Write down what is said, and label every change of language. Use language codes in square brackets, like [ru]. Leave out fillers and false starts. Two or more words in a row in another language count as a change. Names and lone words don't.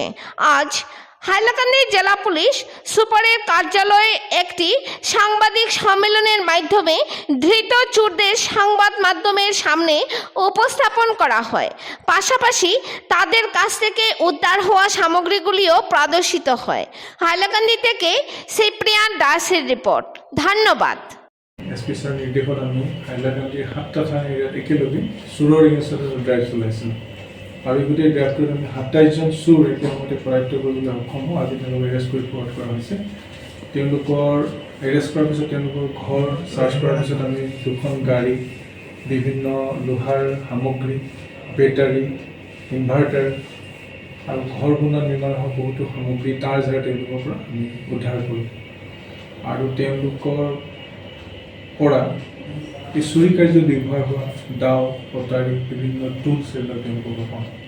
[bn] আজ হাইলাকান্দি জেলা পুলিশ সুপারের কার্যালয়ে একটি সাংবাদিক সম্মেলনের মাধ্যমে ধৃত চোরদের সংবাদ মাধ্যমের সামনে উপস্থাপন করা হয়। পাশাপাশি তাদের কাছ থেকে উদ্ধার হওয়া সামগ্রীগুলিও প্রদর্শিত হয়। হাইলাকান্দি থেকে সিপ্রিয়ান দাসের রিপোর্ট। ধন্যবাদ। [en] SP sir [as] নিৰ্দেশত আমি হাইলাকান্দিৰ ৭টা থানা এৰিয়াত একেলগে চোৰৰ এগেইনষ্টত ড্ৰাইভ চলাইছিলোঁ আৰু গোটেই ড্ৰাইভটোত আমি ২৭ জন চোৰ একেলগতে কৰায়ত্ব কৰিবলৈ সক্ষম হওঁ। আজি তেওঁলোকক এৰেষ্ট কৰি ফৰৱাৰ্ড কৰা হৈছে। তেওঁলোকৰ এৰেষ্ট কৰাৰ পিছত তেওঁলোকৰ ঘৰ চাৰ্চ কৰাৰ পিছত আমি ২খন গাড়ী, বিভিন্ন লোহাৰ সামগ্ৰী, বেটাৰী, ইনভাৰ্টাৰ আৰু ঘৰ বনোৱা নিৰ্মাণ হোৱা বহুতো সামগ্ৰী তাৰ জেগা তেওঁলোকৰ পৰা আমি উদ্ধাৰ কৰোঁ আৰু তেওঁলোকৰ পৰা এই চুৰি কাৰ্যত ব্যৱহাৰ হোৱা দাও, কটাৰী, বিভিন্ন টুলছ এইবিলাক তেওঁলোকৰ পাওঁ।